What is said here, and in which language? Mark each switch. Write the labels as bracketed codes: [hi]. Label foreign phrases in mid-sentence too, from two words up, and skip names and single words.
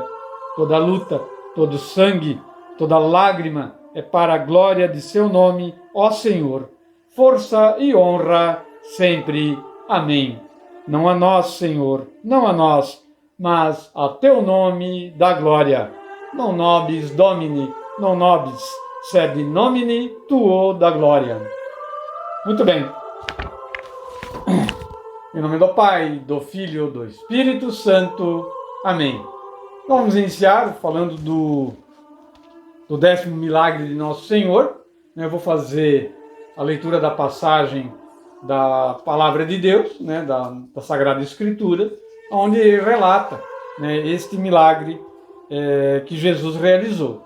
[pt] Toda luta, todo sangue, toda lágrima é para a glória de seu nome, ó Senhor. Força e honra sempre. Amém. Não a nós, Senhor, não a nós, mas a teu nome da glória. [la] Non nobis Domini, non nobis, sed in nomine tuo da glória. [pt] Muito bem. Em nome do Pai, do Filho, do Espírito Santo. Amém. Vamos iniciar falando do 10º milagre de Nosso Senhor. Eu vou fazer a leitura da passagem da Palavra de Deus, né, da Sagrada Escritura, onde relata, né, este milagre que Jesus realizou.